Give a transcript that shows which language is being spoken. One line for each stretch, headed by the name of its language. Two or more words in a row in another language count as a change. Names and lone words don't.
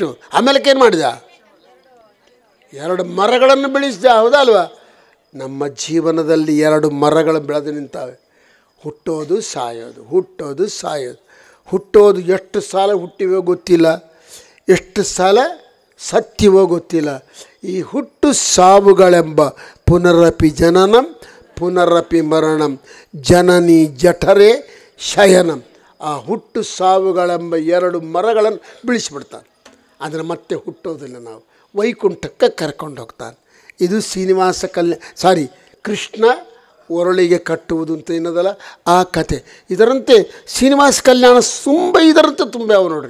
Kannada: ಆಮೇಲೆ ಏನು ಮಾಡಿದ? 2 ಮರಗಳನ್ನು ಬೆಳೆಸಿದ, ಹೌದಲ್ವಾ? ನಮ್ಮ ಜೀವನದಲ್ಲಿ 2 ಮರಗಳು ಬೆಳೆದು ನಿಂತಾವೆ. ಹುಟ್ಟೋದು ಸಾಯೋದು. ಹುಟ್ಟೋದು ಎಷ್ಟು ಸಾಲ ಹುಟ್ಟಿವೋ ಗೊತ್ತಿಲ್ಲ, ಎಷ್ಟು ಸಾಲ ಸತ್ಯವೋ ಗೊತ್ತಿಲ್ಲ. ಈ ಹುಟ್ಟು ಸಾವುಗಳೆಂಬ
Sanskrit: ಪುನರಪಿ ಜನನಂ ಪುನರಪಿ ಮರಣಂ ಜನನಿ ಜಠರೇ ಶಯನಂ.
Kannada: ಆ ಹುಟ್ಟು ಸಾವುಗಳೆಂಬ 2 ಮರಗಳನ್ನು ಬೆಳೆಸಿಬಿಡ್ತಾನೆ. ಅಂದರೆ ಮತ್ತೆ ಹುಟ್ಟೋದಿಲ್ಲ. ನಾವು ವೈಕುಂಠಕ್ಕೆ ಕರ್ಕೊಂಡು ಹೋಗ್ತಾನೆ. ಇದು ಶ್ರೀನಿವಾಸ ಕೃಷ್ಣ ಒರಳಿಗೆ ಕಟ್ಟುವುದು ಅಂತ ಏನದಲ್ಲ ಆ ಕತೆ. ಇದರಂತೆ ಶ್ರೀನಿವಾಸ ಕಲ್ಯಾಣ ಇದರಂತೆ ತುಂಬ್ಯಾವ ನೋಡ್ರಿ.